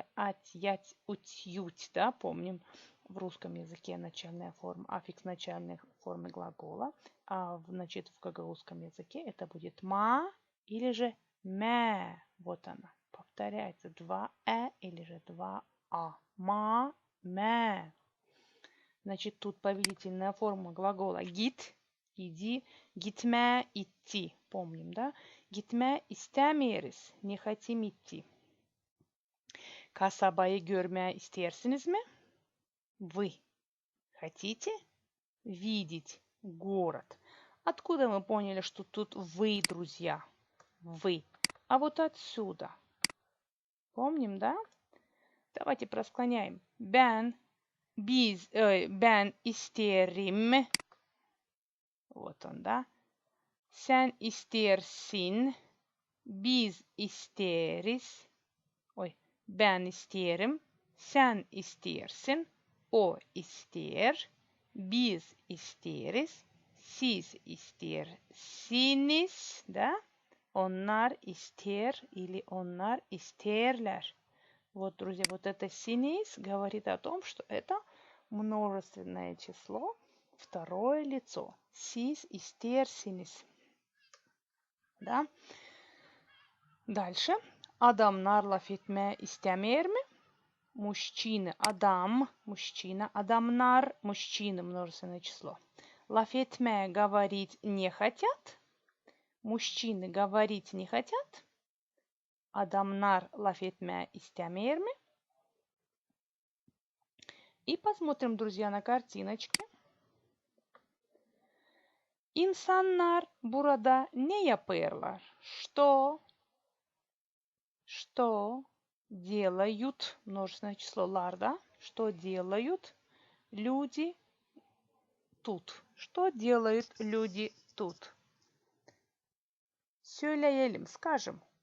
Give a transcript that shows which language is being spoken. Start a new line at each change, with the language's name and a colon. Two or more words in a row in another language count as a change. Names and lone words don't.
Russian: Отъять, утьють, да, помним, в русском языке начальная форма, аффикс начальной формы глагола, значит, в гагаузском языке это будет ма или же мэ. Вот она, повторяется, два или же два ма, мэ. Значит, тут повелительная форма глагола гит, иди, гитме, идти, помним, да?
Gagauz: Gitme istemiyoruz.
Russian: Не хотим идти.
Gagauz: Kasabayı görmeye istersiniz mi?
Russian: Вы хотите видеть город? Откуда мы поняли, что тут вы, друзья? Вы. А вот отсюда. Помним, да? Давайте просклоняем.
Gagauz: Ben isterim.
Russian: Вот он, да?
Gagauz: Sen istersin. Biz isteriz. Ben isterim. Sen istersin. O ister. Biz isteriz. Siz istersiniz. Да? Onlar ister или onlar isterler.
Russian: Вот, друзья, вот это синис говорит о том, что это множественное число, второе лицо.
Gagauz: Siz istersiniz.
Russian: Да? Дальше.
Gagauz: Adamlar laf etmeye istemer mi?
Russian: Мужчины, мужчина, адамнар, мужчины, множественное число.
Gagauz: Laf etmeye,
Russian: говорить не хотят. Мужчины говорить не хотят.
Gagauz: Адамнар laf etmeye istemer mi?
Russian: И посмотрим, друзья, на картиночке.
Gagauz: İnsanlar burada ne yaparlar?
Russian: Что делают, множественное число ларда, что делают люди тут? Что делают люди тут? Söyleyelim, скажем.